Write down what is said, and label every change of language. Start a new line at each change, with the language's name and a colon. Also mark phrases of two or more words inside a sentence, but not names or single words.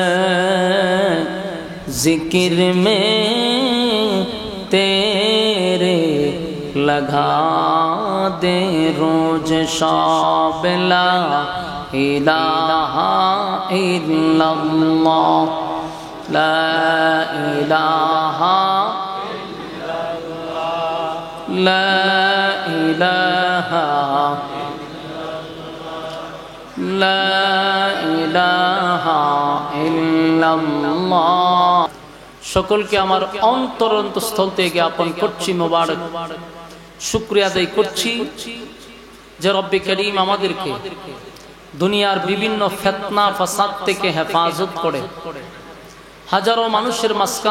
Urdu: ذکر میں تیرے لگا دے روز شب
Arabic: لا الہ الا اللہ لا الہ لا الہ لا الہ الا اللہ
Bangla: সকলকে আমার অন্তরস্থল থেকে জ্ঞাপন করছি মোবারক শুকরিয়া আদায় করছি যে রব্বে করিম আমাদেরকে দুনিয়ার বিভিন্ন ফিতনা ফাসাদ থেকে হেফাজত করে হাজারো মানুষের মাঝখান